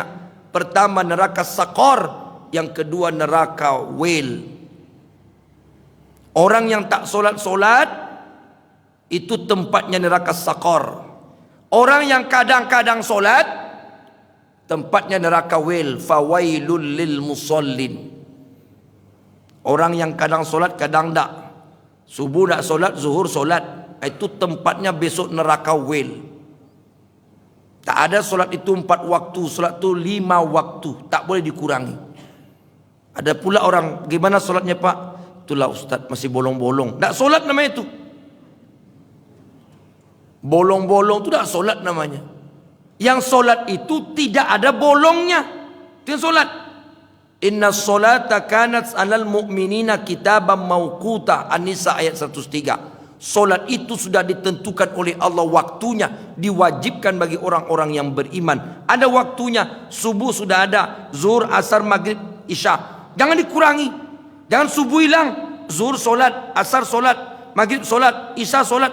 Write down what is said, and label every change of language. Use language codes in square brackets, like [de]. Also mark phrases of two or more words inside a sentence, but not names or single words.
[id] Pertama neraka Saqar, yang kedua neraka Wail. Orang yang tak solat-solat, itu tempatnya neraka Saqar. Orang yang kadang-kadang solat, tempatnya neraka Wail. [ar] فويل للمصلين. [id] Orang yang kadang solat, kadang tak. Subuh tak solat, zuhur solat. Itu tempatnya besok neraka Wail. Tak ada solat itu 4 waktu, solat itu 5 waktu, tak boleh dikurangi. Ada pula orang, gimana solatnya Pak? Itulah Ustaz, masih bolong-bolong. Tak solat namanya itu. Bolong-bolong itu tak solat namanya. Yang solat itu tidak ada bolongnya. Itu yang solat. [ar] إن الصلاة كانت على المؤمنين كتابا موقوتا. [id] An-Nisa ayat 103. Solat itu sudah ditentukan oleh Allah waktunya, diwajibkan bagi orang-orang yang beriman. Ada waktunya, subuh sudah ada, zuhur, asar, maghrib, isya. Jangan dikurangi. Jangan subuh hilang, zuhur solat, asar solat, maghrib solat, isya solat.